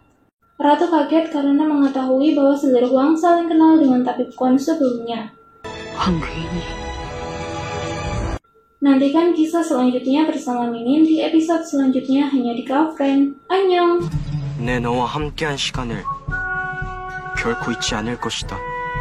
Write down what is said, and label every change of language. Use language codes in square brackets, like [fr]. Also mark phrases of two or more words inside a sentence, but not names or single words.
[id] Ratu kaget karena mengetahui bahwa Sulirhuang saling kenal dengan tabib Kwon sebelumnya. [ko] 황후인이 [id] Nantikan kisah selanjutnya bersama Minin di episode selanjutnya hanya di Girlfriend. Annyeong! [ko] 내 너와 함께한 시간을 결코 잊지 않을 것이다.